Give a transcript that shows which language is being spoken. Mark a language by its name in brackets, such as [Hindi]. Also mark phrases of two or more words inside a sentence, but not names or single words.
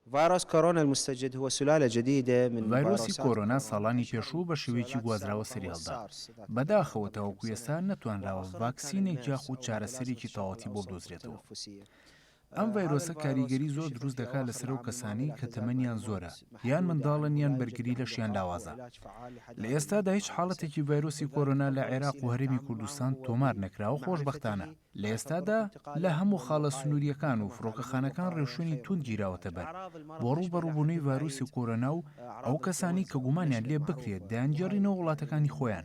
[Arabic] فيروس كورونا المستجد هو سلالة جديدة من [Central Kurdish] ڤایرۆسی [Arabic] فيروسات [Central Kurdish] کۆرۆنا [Arabic] كورونا [Central Kurdish] ساڵانی [Arabic] منتشرة [Central Kurdish] پێشوو بە شێوەیەکی [Arabic] سلالات [Central Kurdish] گوازراوە [Arabic] السابقة هو [Central Kurdish] سەریالدا. [Arabic] السارس ذاك [Central Kurdish] بەداخەوە [Arabic] قبل كم [Central Kurdish] تاوەکو ئێستا [Arabic] سنة، [Central Kurdish] نەتوانراوە [Arabic] وآخرهم كان [Central Kurdish] ڤاکسینێک [Arabic] الماس [Central Kurdish] یاخود [Arabic] أو متلازمة [Central Kurdish] چارەسەرێکی [Arabic] الشلل [Central Kurdish] تەواوەتی بۆ [Arabic] الأوسط [Central Kurdish] بدۆزرێتەوە. [Arabic] التنفسية. [Central Kurdish] ئەم [Arabic] هذا [Central Kurdish] ڤایرۆسە [Arabic] الفيروس [Central Kurdish] کاریگەری زۆر [Arabic] اكتشف [Central Kurdish] دروست [Arabic] في [Central Kurdish] دەکات [Arabic] أواخر [Central Kurdish] لەسەر ئەو [Arabic] العام [Central Kurdish] کەسانی [Arabic] الماضي [Central Kurdish] کە [Arabic] لا تزال [Central Kurdish] تەمەنیان زۆرە [Arabic] مهمة [Central Kurdish] یان [Arabic] محدودة [Central Kurdish] منداڵن یان [Arabic] ولا يوجد [Central Kurdish] بەرگری [Arabic] له [Central Kurdish] لە شیان [Arabic] لقاح [Central Kurdish] لاوازە. [Arabic] وعلاج فعال لحد [Central Kurdish] لە [Arabic] هذه [Central Kurdish] ئێستادا هیچ [Arabic] الحادثة. [Central Kurdish] حاڵەتێکی ڤایرۆسی کۆرۆنا لە عێراق و هەرێمی کوردستان تۆمار نەکراوە خۆشبەختانە. لە ئێستادا لە هەموو خاڵە سنووریەکان و فڕۆکەخانەکان ڕێوشوێنی تون گیراوەتە بەر بۆ ڕووبەڕووبوونەوەی ڤایرۆسی کۆرۆنا و ئەو کەسانی کە گومانیان لێ بکرێت دایانگێڕینەوە وڵاتەکانی خۆیان.